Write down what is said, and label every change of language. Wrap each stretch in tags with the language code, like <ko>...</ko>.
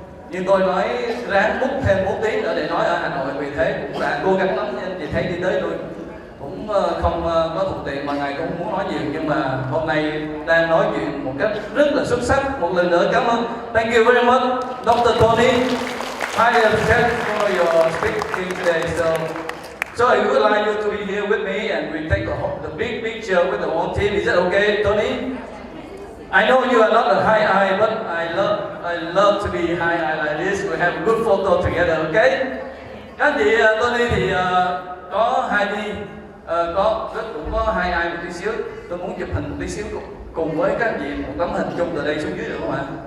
<vi>Nhưng tôi nói ráng book thêm 4 tiếng nữa để nói ở Hà Nội, vì thế cũng đã cố gắng lắm. Anh chị thấy đi tới tôi cũng không có thuận tiện mà ngài cũng không muốn nói nhiều, nhưng mà hôm nay đang nói chuyện một cách rất là xuất sắc. Một lần nữa cảm ơn.</vi> <en>Thank you very much, Dr. Tony. I appreciate for your speaking today. So I would like you to be here with me and we take the big picture with the whole team. Is that okay, Tony? I know you are not a high eye, but I love to be high eye like this. We have a good photo together, okay?</en> <vi>Các anh chị, Tony thì có hai đi, cũng có hai eye một tí xíu. Tôi muốn chụp hình một tí xíu cùng với các anh chị một tấm hình chung từ đây xuống dưới được không ạ?</vi>